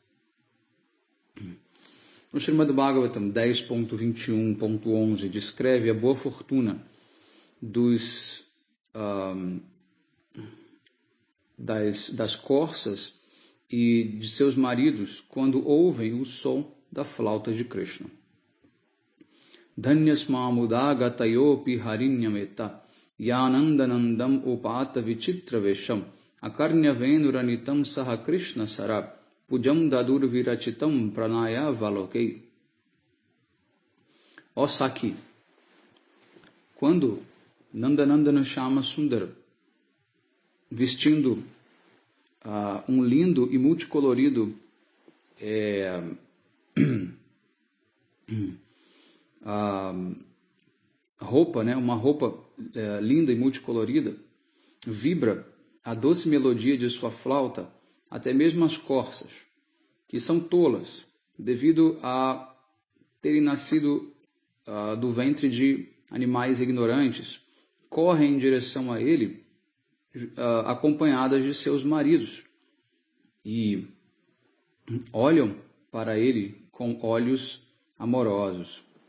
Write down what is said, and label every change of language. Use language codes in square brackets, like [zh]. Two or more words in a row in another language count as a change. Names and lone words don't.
[pt] No Srimad Bhagavatam 10.21.11 descreve a boa fortuna das corças e de seus maridos quando ouvem o som da flauta de Krishna. [sa] Dhanyasmamudagatayopi harinyameta yanandanandam upata vichitra vesham Akarnya venuranitam saha Krishna sarab pujam dadur virachitam pranaya valokei. [pt] Ó Saki, quando Nandanandana Shama Sundara, vestindo um lindo e multicolorido roupa, né, uma roupa linda e multicolorida, vibra a doce melodia de sua flauta, até mesmo as corças, que são tolas, devido a terem nascido do ventre de animais ignorantes, correm em direção a ele, acompanhadas de seus maridos, e olham para ele com olhos amorosos.